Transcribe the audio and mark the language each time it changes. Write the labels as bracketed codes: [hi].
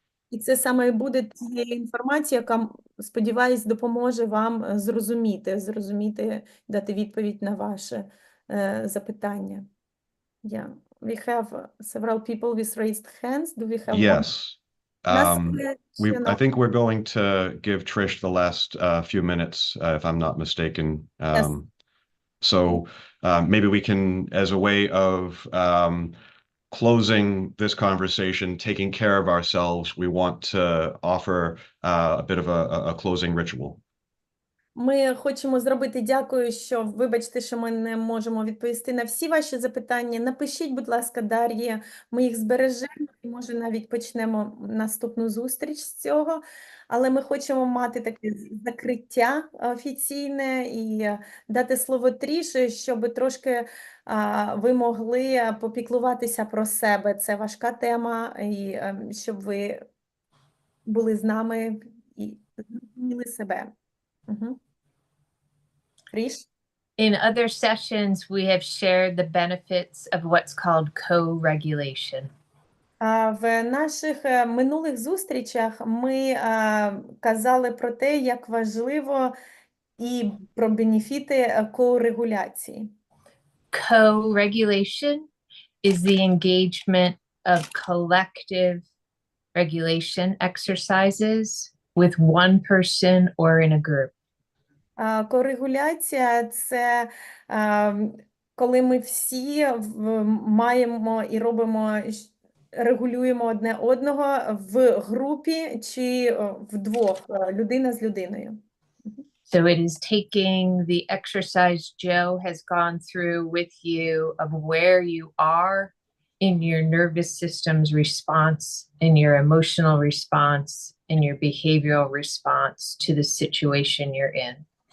[uk] І це саме буде тією інформацією, яка, сподіваюсь, допоможе вам зрозуміти, дати відповідь на ваше запитання. [en] Yeah. We have several people with raised hands. Do we have Yes. I think we're going to give Trish the last few minutes, if I'm not mistaken. Yes. So maybe we can, as a way of closing this conversation, taking care of ourselves, we want to offer a bit of a closing ritual. [uk] Ми хочемо зробити, дякую, вибачте, що ми не можемо відповісти на всі ваші запитання. Напишіть, будь ласка, Дар'ї, ми їх збережемо і, може, навіть почнемо наступну зустріч з цього. Але ми хочемо мати таке закриття офіційне і дати слово Тріші, щоб трошки ви могли попіклуватися про себе. Це важка тема, і щоб ви були з нами і зрозуміли себе. [en] In other sessions, we have shared the benefits of what's called co-regulation. [uk] В наших минулих зустрічах ми казали про те, як важливо і про бенефіти корегуляції. [en] Co-regulation is the engagement of collective regulation exercises with one person or in a group. [uk] Корегуляція – це коли ми всі маємо і робимо, регулюємо одне одного в групі чи вдвох, людина з людиною. [en] So it is taking the exercise Joe has gone through with you of where you are in your nervous system's response, in your emotional response, in your behavioral response to the situation you're in.